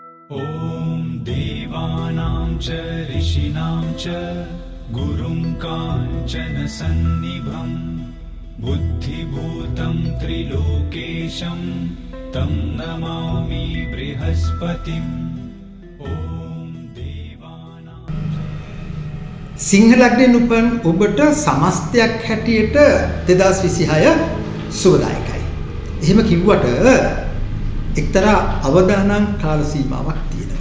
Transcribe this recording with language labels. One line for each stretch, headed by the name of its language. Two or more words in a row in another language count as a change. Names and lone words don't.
Sanskrit: ॐ देवानां च ऋषीणां च गुरुं काञ्चनसन्निभं बुद्धिभूतं त्रिलोकेशं तं नमामि बृहस्पतिम्
Sinhala: සිංහ ලග්නයෙන් උපන් ඔබට සමස්තයක් හැටියට 2026 සුබදායකයි. එහෙම කිව්වට එක්තරා අවදානම් කාල සීමාවක් තියෙනවා.